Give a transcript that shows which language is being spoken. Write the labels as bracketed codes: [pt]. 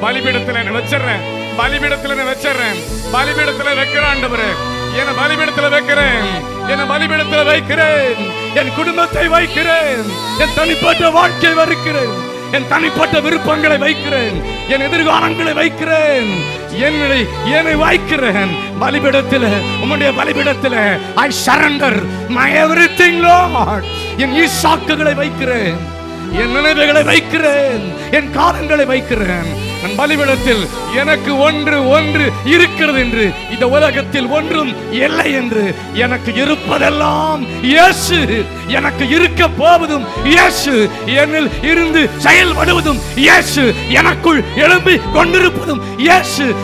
[ta] பலிபீடத்தில் என்ன வச்சிடறேன், பலிபீடத்தில் என்ன வச்சிடறேன், பலிபீடத்தில் வைக்கிற ஆண்டவரே, என்ன பலிபீடத்தில் வைக்கிறேன், என்ன பலிபீடத்தில் வைக்கிறேன். என் குடும்பத்தை வைக்கிறேன், என் தனிப்பட்ட வாழ்க்கை வைக்கிறேன், என் தனிப்பட்ட விருப்பங்களை வைக்கிறேன், என் எதிர்காலங்களை வைக்கிறேன், என்னை வைக்கிறேன் பலிபீடத்தில். உம்முடைய பலிபீடத்தில் [en] I surrender my everything Lord. [ta] என் ஈசாக்குகளை வைக்கிறேன், என் நினைவுகளை வைக்கிறேன், என் காலங்களை வைக்கிறேன். நான் பலிபீடத்தில் எனக்கு ஒன்று இருக்கிறது என்று, இந்த உலகத்தில் ஒன்றும் இல்லை என்று, எனக்கு இருப்பதெல்லாம் இயேசு, எனக்கு இருக்க போவதும் இயேசு, என்னில் இருந்து செயல்படுவதும் இயேசு, எனக்குள் எழும்பி கொண்டிருப்பதும் இயேசு.